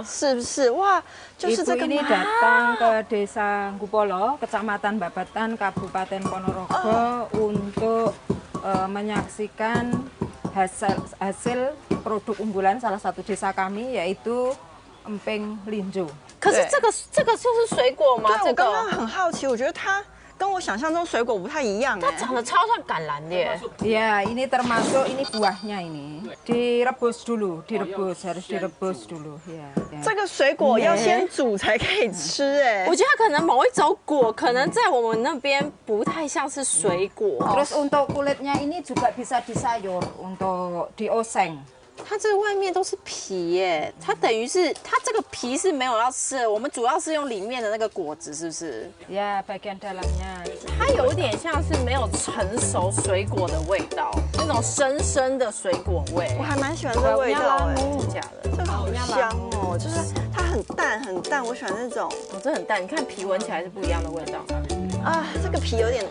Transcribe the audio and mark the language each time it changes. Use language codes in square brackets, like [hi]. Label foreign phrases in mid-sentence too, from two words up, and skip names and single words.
[zh] 是不是？哇，就是这个 [id] Ibu ini datang ke Desa Gupolo, Kecamatan Babatan, Kabupaten Ponorogo untuk menyaksikan hasil produk unggulan salah satu desa kami yaitu emping linjo。 [zh] 可是这个就是水果吗？对，我刚刚很好奇，我觉得它跟我想象中水果不太一样，它长得超像橄榄的耶。 [id] Ya, ini termasuk ini buahnya ini. Direbus dulu, harus direbus dulu. Ya. [zh] 这个水果要先煮才可以吃哎。我觉得它可能某一种果，可能在我们那边不太像是水果。 [id] Terus untuk kulitnya ini juga bisa disayur untuk dioseng。 [zh] 它这个外面都是皮耶，它等于是它这个皮是没有要吃的，我们主要是用里面的那个果子，是不是？ [id] Ya, bagian dalamnya。 [zh] 它有点像是没有成熟水果的味道，那种深深的水果味。我还蛮喜欢这个味道哎，假的，这个好香哦，就是它很淡，我喜欢那种，这很淡，你看皮闻起来是不一样的味道。啊，这个皮有点